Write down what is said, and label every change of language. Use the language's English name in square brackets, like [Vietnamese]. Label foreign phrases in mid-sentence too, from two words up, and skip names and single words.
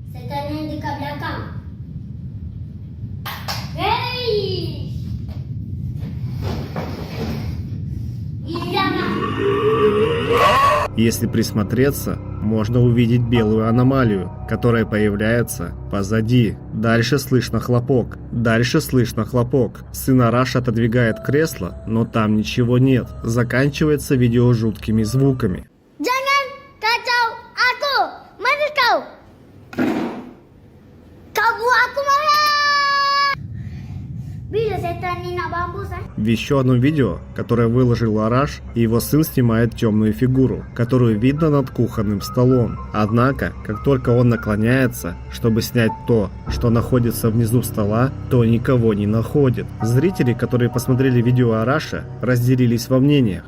[Russian] Если присмотреться, можно увидеть белую аномалию, которая появляется позади. Дальше слышно хлопок. Сын Араша отодвигает кресло, но там ничего нет. Заканчивается видео жуткими звуками. [Malay] Jangan kacau aku, mana kau? Kau buat aku marah. Bila setan ni nak bambus [Russian] В еще одном видео, которое выложил Араш, его сын снимает темную фигуру, которую видно над кухонным столом. Однако, как только он наклоняется, чтобы снять то, что находится внизу стола, то никого не находит. Зрители, которые посмотрели видео Араша, разделились во мнениях.